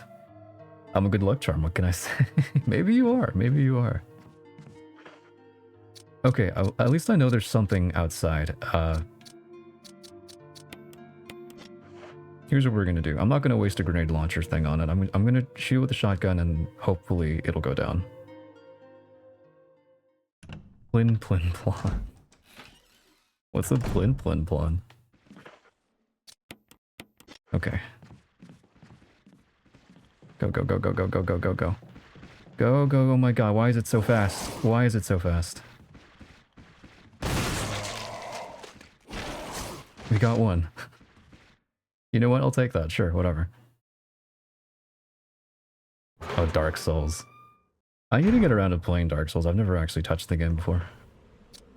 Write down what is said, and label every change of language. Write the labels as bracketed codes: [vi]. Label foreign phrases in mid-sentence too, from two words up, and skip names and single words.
[en] I'm a good luck charm, what can I say? Maybe you are, maybe you are. Okay, at least I know there's something outside. Here's what we're gonna do. I'm not gonna waste a grenade launcher thing on it. I'm gonna shoot with a shotgun and hopefully it'll go down. Plin plin plon. What's a plin plin plon? Okay. Go, go, go, go, go, go, go, go, go. Go, go, oh my god, why is it so fast? Why is it so fast? We got one. You know what? I'll take that. Sure, whatever. Oh, Dark Souls. I need to get around to playing Dark Souls. I've never actually touched the game before.